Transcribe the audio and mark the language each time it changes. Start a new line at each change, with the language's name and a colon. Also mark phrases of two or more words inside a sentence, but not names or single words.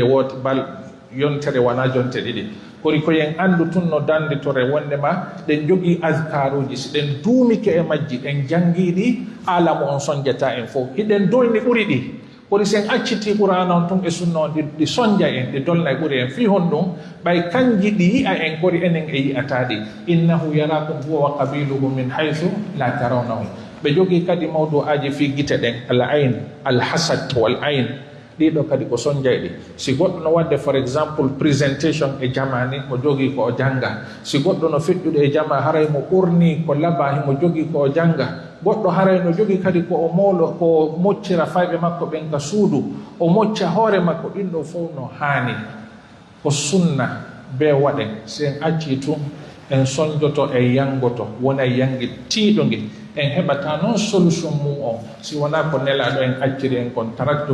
Fula: wooti bal yontere wona jonte ɗiɗi kori koyen anndu tun no danditore wondema ɗen jogii askaruji si ɗen duumike e majji ɗen janngiiɗi alamu on sonjata en fof hiɗen doyni ɓuri ɗi kori sen acciti qur'ana on tun e sunna on ɗi sonja en ɗi dolna e ɓuri en fi hon ɗum ɓay kanji ɗi yi'a en kori enen e yi'ataɗi
Arabic: إنه يراكم هو وقبيله من حيث لا ترونهم
Fula: ɓe jogii kadi mawdu aji fi gite ɗen
Arabic: العين الحسد والعين
Fula: ɗiɗo kadi ko sonjayɗi si goɗɗo no wadde
French: for exemple présentation
Fula: e jamani mo jogii ko o janga si goɗɗo no feƴƴude e jama haray mo ɓurni ko laba himo jogii ko o janga goɗɗo haray no jogii kadi ko o mawlo ko moccira fayɓe makko ɓen ka suudu o mocca hoore makko ɗin ɗo fof no haani ko sunna be waɗen si en acci tun en sonjoto e yangoto wona yangi tiiɗo ngi en heɓata noon solution mum on si wona ko nelaɗo en acciri en kon taraktu